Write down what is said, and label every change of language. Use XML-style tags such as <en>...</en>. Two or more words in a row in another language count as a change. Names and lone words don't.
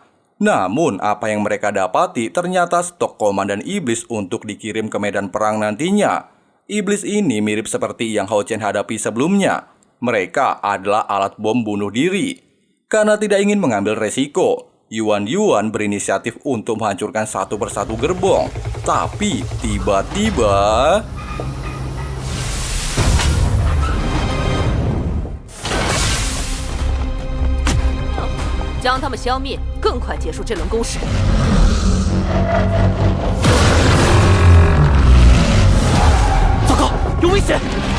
<id>Namun, apa yang mereka dapati ternyata stok komandan iblis untuk dikirim ke medan perang nantinya. Iblis ini mirip seperti yang Hou Chen hadapi sebelumnya. Mereka adalah alat bom bunuh diri. Karena tidak ingin mengambil resiko, Yuan berinisiatif untuk menghancurkan satu persatu gerbong. Tapi, tiba-tiba...</id> <zh>将他们消灭，更快结束这轮攻势。糟糕，有危险！</zh>